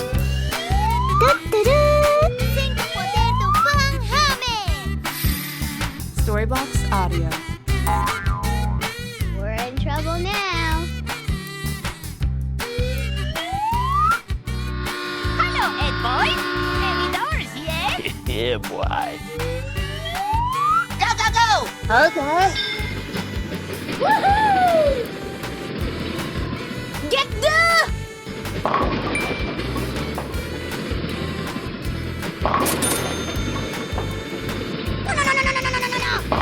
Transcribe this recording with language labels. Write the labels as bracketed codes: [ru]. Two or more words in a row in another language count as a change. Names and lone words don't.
[en] Sing the potato Pynamid! Storybox Audio. We're in trouble now. Hello, Ed boys! Any doors yet? Yeah, boy. Go, go, go! Okay. Woohoo! Get the... No, no, no, no, no, no, no, no, no!